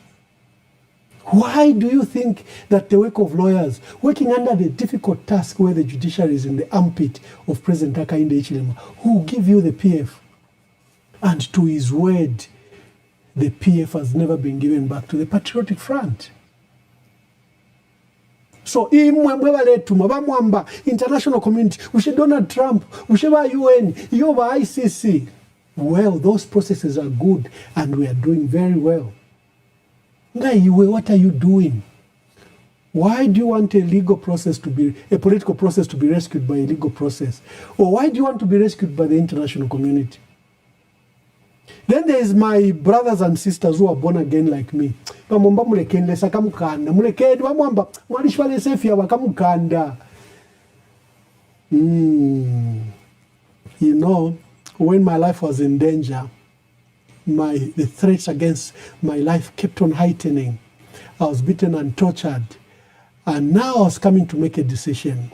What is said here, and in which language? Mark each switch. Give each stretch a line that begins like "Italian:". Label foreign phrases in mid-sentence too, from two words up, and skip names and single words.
English: Why do you think that the work of lawyers, working under the difficult task where the judiciary is in the armpit of President Hakainde Hichilema, who will give you the PF? And to his word, the PF has never been given back to the Patriotic Front.
Bemba: So imwe mwebaletuma bamwamba
English: international community
Bemba: ushe Donald Trump ushe ba UN yo ba ICC.
English: Well, those processes are good and we are doing very well. What are you doing? Why do you want a political process to be rescued by a legal process? Or why do you want to be rescued by the international community? Then there is my brothers and sisters who are born again like me.
Bemba: Bamwamba mulekeni lesa kamukanda. Mulekeni bamwamba mwanishwa lesefia wakamukanda.
English: You know, when my life was in danger, the threats against my life kept on heightening. I was beaten and tortured. And now I was coming to make a decision.